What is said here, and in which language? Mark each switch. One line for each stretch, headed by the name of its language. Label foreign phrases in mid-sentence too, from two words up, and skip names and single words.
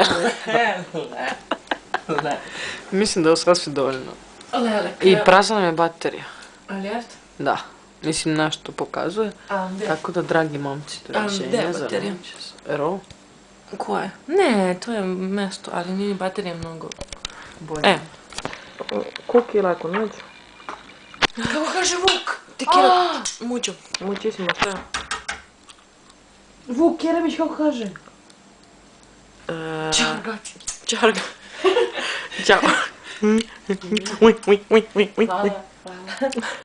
Serbian: Mislim da je ovo sasvim dovoljno. I prazna nam je baterija. Ali jeste? Da. Mislim, nešto pokazuje. Tako da, dragi momci, doviđenja za noćas. Ero? Ko je? Ne, to je mesto, ali nije baterija mnogo. Bolje. Cook you like noć? Kako kaže Vuk?
Spanish: Te quiero mucho.
Serbian: Muchísimo, šta? Vuk Jeremić kako kaže? Čarga. Čarga. Ćao. Uj, uj, uj, uj, uj. Hvala, hvala.